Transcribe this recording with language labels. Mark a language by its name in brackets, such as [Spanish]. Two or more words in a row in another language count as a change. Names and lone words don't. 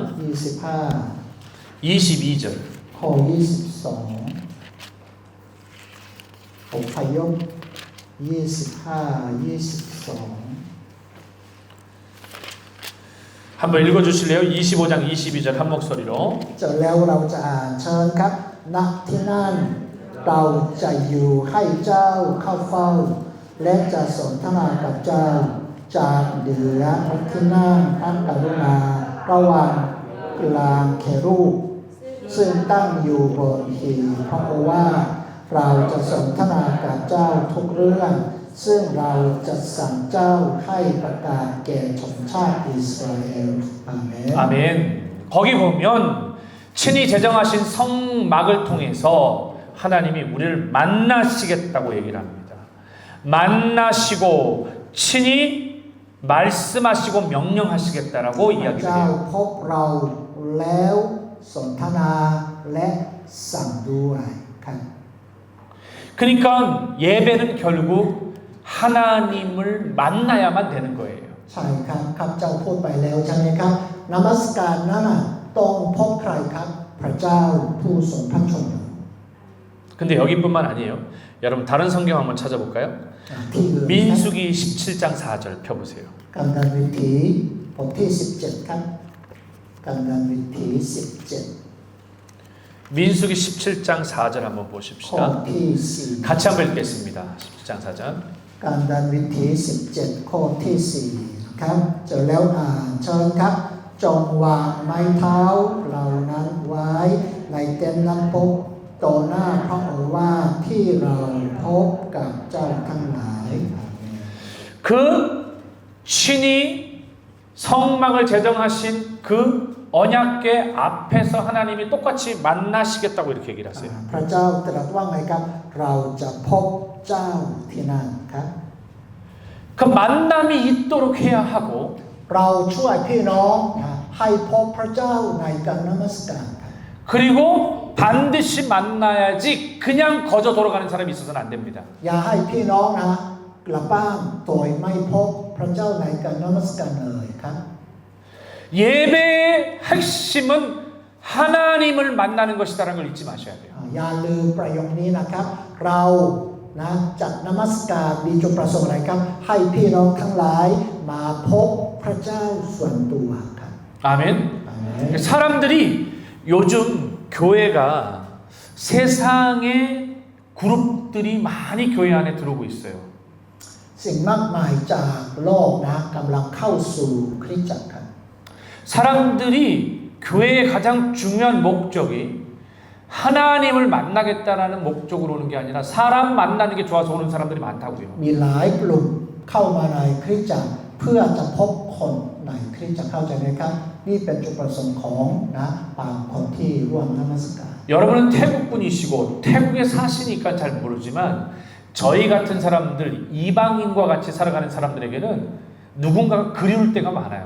[Korean] 25 22절 [Thai] ข้อ22พยพ25 22 [Korean] 한번 읽어주실래요? 25장 22절 한 목소리로. [Thai] เจอแล้วเราจะอ่านเชิญครับณที่นั่นเราจะอยู่ให้เจ้าเข้าเฝ้าและจะสนทนากับเจ้าจากเหนือพระที่นั่งพระกรุณาระหว่างกลางเครูปซึ่งตั้งอยู่บนหินพระโอวาทเราจะสนทนากับเจ้าทุกเรื่องซึ่งเราจะสั่งเจ้าให้ประกาศแก่ชนชาติอิสราเอลอาเมน [Korean] 아멘. 거기 보면 친히 제정하신 성막을 통해서 하나님이 우리를 만나시겠다고 얘기를 합니다. 만나시고 친히 말씀하시고 명령하시겠다라고 [Thai] พระ [Korean] 이야기를 [Thai] เจ้า [Korean] 해요. [Thai] พบเราแล้วสนทนาและสั่งด้วยครับ [Korean] 그러니까 예배는 결국 하나님을 만나야만 되는 거예요. [Thai] ใช่ครับข้าพเจ้าพูดไปแล้วใช่ไหมครับนมัสการนั้นน่ะต้องพบใครครับพระเจ้าผู้ทรงพระชนม์ [Korean] 근데 여기뿐만 아니에요. 여러분 다른 성경 한번 찾아볼까요? [Thai] ที่อื่น [Korean] 민수기 17장 4절 펴보세요. [Thai] การดานวิถีบทที่17ครับการดานวิถี17 [Korean] 민수기 17장 4절 한번 [Thai] ข้อ [Korean] 보십시다. [Thai] ที่4 [Korean] 같이 한번 읽겠습니다. 17장 4절. [Thai] การดานวิถี17ข้อที่4นะครับเจอแล้วอ่านเชิญครับจงวางไม้เท้าเหล่านั้นไว้ในเต็นท์น้ำพบต่อหน้าพระโอวาทที่เราพบกับเจ้าทั้งหลาย [Korean] 그 친히 성막을 제정하신 그 언약궤 앞에서 하나님이 똑같이 만나시겠다고 이렇게 얘기를 하세요. [Thai] พระเจ้าตรัสว่าไงครับเราจะพบเจ้าที่นั่นครับ [Korean] 그 만남이 있도록 해야 하고 [Thai] เราช่วยพี่น้องให้พบพระเจ้าในการนมัสการครับ [Korean] 그리고 반드시 만나야지 그냥 거저 돌아가는 사람이 있어서는 안 됩니다. [Thai] อย่าให้พี่น้องนะกลับบ้านโดยไม่พบพระเจ้าในการนมัสการเลยครับ [Korean] 예배의 핵심은 하나님을 만나는 것이다라는 걸 잊지 마셔야 돼요. [Thai] อย่าลืมประโยคนี้นะครับ เรานะจัดนมัสการมีจุดประสงค์อะไรครับ ให้พี่น้องทั้งหลายมาพบพระเจ้าส่วนตัวครับ [Korean] 아멘. [Thai] อาเมน [Korean] 사람들이 요즘 교회가 세상의 그룹들이 많이 교회 안에 들어오고 있어요. [Thai] สิ่งมากมายจากโลกนะกำลังเข้าสู่คริสตจักรครับ [Korean] 사람들이 교회의 가장 중요한 목적이 하나님을 만나겠다라는 목적으로 오는 게 아니라 사람 만나는 게 좋아서 오는 사람들이 많다고요. [Thai] มีหลายกลุ่มเข้ามาในคริสตจักรเพื่อจะพบคนในคริสตจักรเข้าใจไหมครับ นี่เป็นจุดประสงค์ของนะบางคนที่ร่วมนมัสการ [Korean] 여러분은 태국 분이시고 태국에 사시니까 잘 모르지만 저희 같은 사람들 이방인과 같이 살아가는 사람들에게는 누군가가 그리울 때가 많아요.